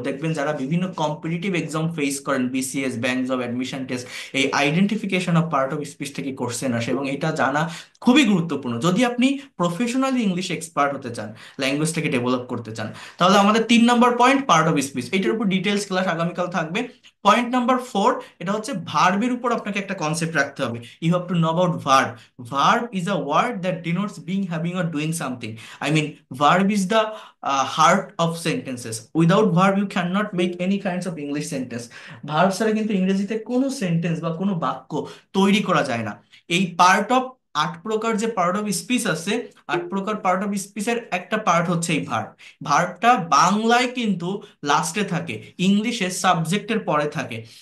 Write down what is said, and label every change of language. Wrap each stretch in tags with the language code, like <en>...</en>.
<bn>দেখবেন যারা বিভিন্ন কম্পিটিটিভ এক্সাম ফেস করেন, BCS, bank job, admission test, এই identification of part of speech থেকে কোশ্চেন আসে, এবং এটা জানা খুবই গুরুত্বপূর্ণ যদি আপনি প্রফেশনালি ইংলিশ এক্সপার্ট হতে চান, ল্যাঙ্গুয়েজটাকে ডেভেলপ করতে চান। তাহলে আমাদের 3 নম্বর পয়েন্ট পার্ট অফ স্পিচ, এটার উপর ডিটেলস ক্লাস আগামীকাল থাকবে। পয়েন্ট নাম্বার 4, এটা হচ্ছে ভার্বের উপর আপনাকে একটা কনসেপ্ট রাখতে হবে।</bn> <en>You have to know about verb. Verb is a word that denotes being, having, or doing something. I mean, verb is the heart of sentences. Without verb, you cannot make any kinds of English sentence.</en> <bn>Verb ছাড়া কিন্তু ইংরেজিতে কোনো sentence বা কোনো বাক্য তৈরি করা যায় না। এই পার্ট অফ 8 প্রকার যে পার্ট অফ স্পিচ আছে, 8 প্রকার পার্ট অফ স্পিচের একটা পার্ট হচ্ছে এই ভার্ব। ভার্বটা বাংলায় কিন্তু লাস্টে থাকে, ইংলিশে সাবজেক্টের পরে থাকে।</bn>